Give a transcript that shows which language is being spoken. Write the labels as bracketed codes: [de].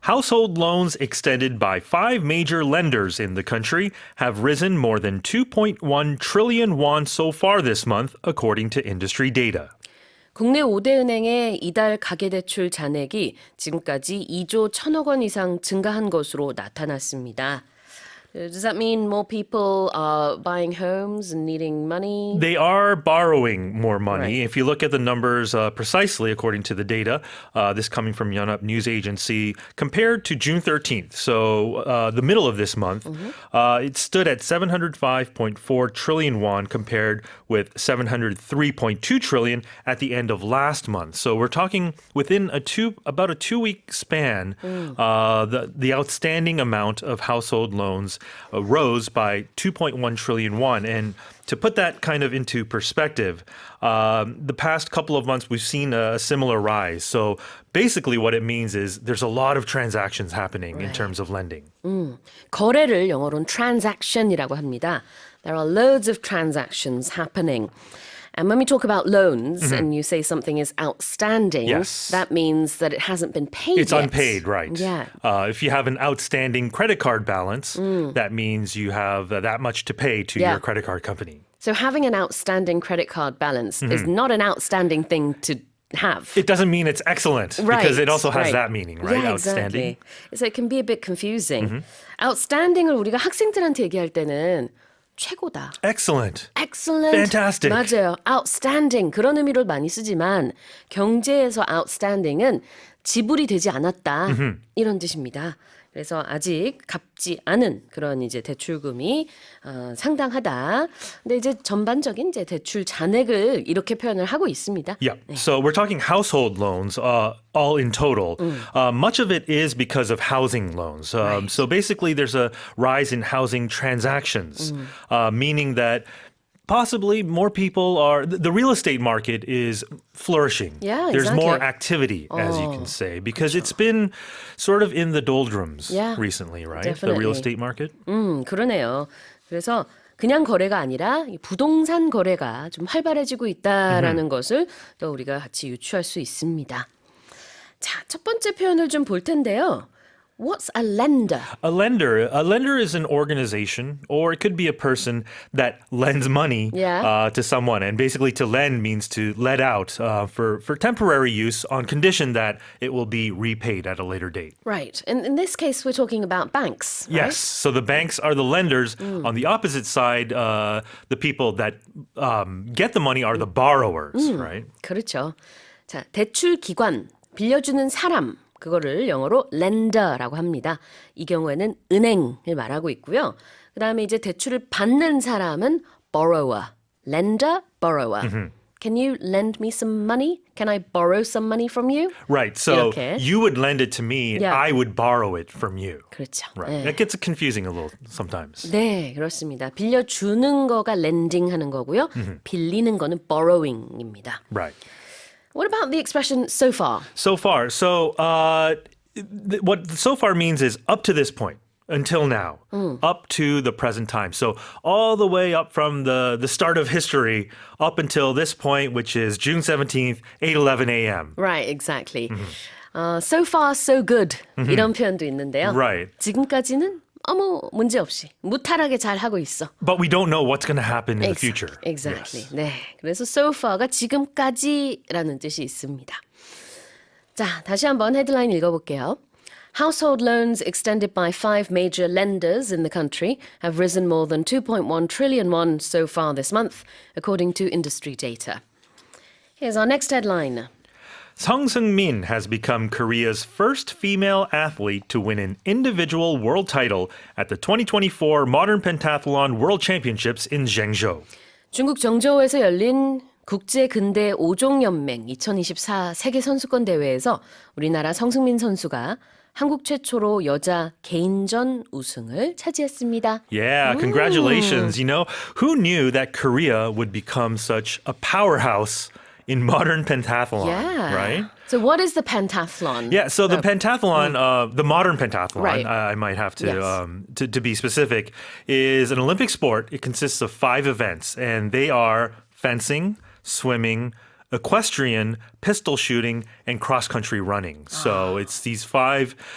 [en] Household loans extended by five major lenders in the country have risen more than 2.1 trillion won so far this month, according to industry data. [ko] 국내 5대 은행의 이달 가계대출 잔액이 지금까지 2조 1천억 원 이상 증가한 것으로 나타났습니다. [en] Does that mean more people are buying homes and needing money? They are borrowing more money. Right. If you look at the numbers precisely according to the data, this coming from Yonhap News Agency, compared to June 13th, so the middle of this month, it stood at 705.4 trillion won compared with 703.2 trillion at the end of last month. So we're talking within about a 2-week span, the outstanding amount of household loans rose by 2.1 trillion won. And to put that kind of into perspective, the past couple of months we've seen a similar rise. So basically what it means is there's a lot of transactions happening in terms of lending. [ko] 거래를 영어로는 transaction이라고 합니다. [en] There are loads of transactions happening. And when we talk about loans and you say something is outstanding, Yes. that means that it hasn't been paid It's yet. unpaid, right? Yeah. If you have an outstanding credit card balance, that means you have that much to pay to Yeah. your credit card company. So having an outstanding credit card balance is not an outstanding thing to have. It doesn't mean it's excellent because it also has that meaning, right? Yeah, Outstanding. exactly. So it can be a bit confusing. [ko] Outstanding을 우리가 학생들한테 얘기할 때는 최고다. [en] Excellent. Excellent. Fantastic. [ko] 맞아요. Outstanding. 그런 의미로 많이 쓰지만 경제에서 outstanding은 지불이 되지 않았다. 이런 뜻입니다. 그래서 아직 갚지 않은 그런 이제 대출금이 상당하다. 근데 이제 전반적인 이제 대출 잔액을 이렇게 표현을 하고 있습니다. [en] Yeah. So we're talking household loans, all in total. Much of it is because of housing loans. So basically, there's a rise in housing transactions, meaning that possibly more people are. The real estate market is flourishing. Yeah, There's more exactly. activity, as you can say, because it's been sort of in the doldrums recently, right? The real estate market. [ko] 그러네요. 그래서 그냥 거래가 아니라 이 부동산 거래가 좀 활발해지고 있다라는 것을 또 우리가 같이 유추할 수 있습니다. 자, 첫 번째 표현을 좀 볼 텐데요. [en] What's a lender? A lender is an organization, or it could be a person that lends money to someone. And basically, to lend means to let out for temporary use on condition that it will be repaid at a later date. Right. And in this case, we're talking about banks. Yes. So the banks are the lenders. On the opposite side, the people that get the money are the borrowers, right? [ko] 그렇죠. 자, 대출 기관, 빌려주는 사람. 그거를 영어로 lender라고 합니다. 이 경우에는 은행을 말하고 있고요. 그다음에 이제 대출을 받는 사람은 borrower. [en] lender, borrower. Can you lend me some money? Can I borrow some money from you? Right. So [ko] 이렇게. [en] you would lend it to me, Yeah. I would borrow it from you. [ko] 그렇죠. [en] Right. [ko] 네. [en] That gets confusing a little sometimes. [ko] 네, 그렇습니다. 빌려주는 거가 lending 하는 거고요. 빌리는 거는 borrowing입니다. [en] Right. What about the expression so far? So far. So what so far means is up to this point, until now, up to the present time. So all the way up from the start of history up until this point, which is June 17th, 8:11 a.m. Right, exactly. So far, so good. [ko] 이런 표현도 있는데요. [en] Right. [ko] 지금까지는 아무 문제 없이 무탈하게 잘 하고 있어. [en] But we don't know what's going to happen in the future. Exactly. Yes. [ko] 네. 그래서 so far가 지금까지라는 뜻이 있습니다. 자, 다시 한번 헤드라인 읽어볼게요. [en] Household loans extended by five major lenders in the country have risen more than 2.1 trillion won so far this month, according to industry data. Here's our next headline. Sung Seung-min has become Korea's first female athlete to win an individual world title at the 2024 Modern Pentathlon World Championships in Zhengzhou. [ko] 중국 정저우에서 열린 국제 근대 5종 연맹 2024 세계 선수권 대회에서 우리나라 성승민 선수가 한국 최초로 여자 개인전 우승을 차지했습니다. [en] Yeah, congratulations. You know, who knew that Korea would become such a powerhouse in modern pentathlon, Yeah. right? So what is the pentathlon? Yeah, so the pentathlon, the modern pentathlon, Right. I might have to, Yes. to be specific, is an Olympic sport. It consists of 5 events, and they are fencing, swimming, equestrian, pistol shooting, and cross-country running. So it's these 5